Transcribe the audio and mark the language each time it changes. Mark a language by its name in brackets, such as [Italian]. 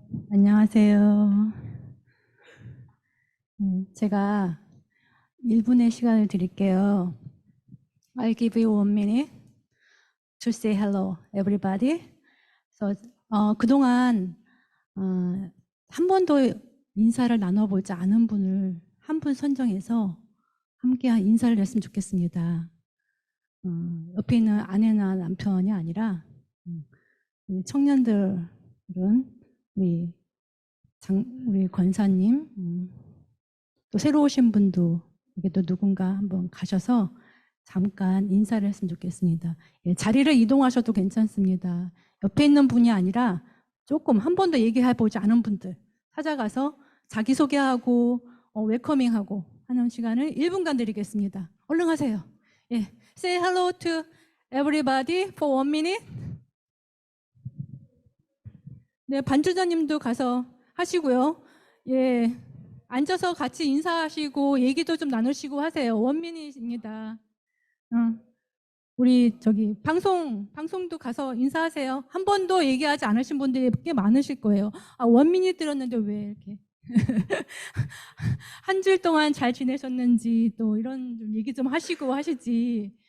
[Korean] 안녕하세요. 제가 1분의 시간을 드릴게요. [English] I'll give you 1 minute to say hello, everybody. [Korean] 그동안 한 번도 인사를 나눠보지 않은 분을 한 분 선정해서 함께 인사를 했으면 좋겠습니다. 옆에 있는 아내나 남편이 아니라 청년들은 우리 권사님, 또 새로 오신 분도 이게 또 누군가 한번 가셔서 잠깐 인사를 했으면 좋겠습니다. 예, 자리를 이동하셔도 괜찮습니다. 옆에 있는 분이 아니라 조금 한 번도 얘기해보지 않은 분들 찾아가서 자기소개하고 웰커밍하고 하는 시간을 1분간 드리겠습니다. 얼른 하세요. [English] 예, say hello to everybody for 1 minute. [Korean] 네, 반주자님도 가서 하시고요. 예, 앉아서 같이 인사하시고 얘기도 좀 나누시고 하세요. [English] 1 minute [Korean] 입니다. 우리 방송도 가서 인사하세요. 한 번도 얘기하지 않으신 분들이 꽤 많으실 거예요. [English] 1 minute [Korean] 들었는데 왜 이렇게 한 줄 동안 잘 지내셨는지 또 이런 좀 얘기 좀 하시고 하시지.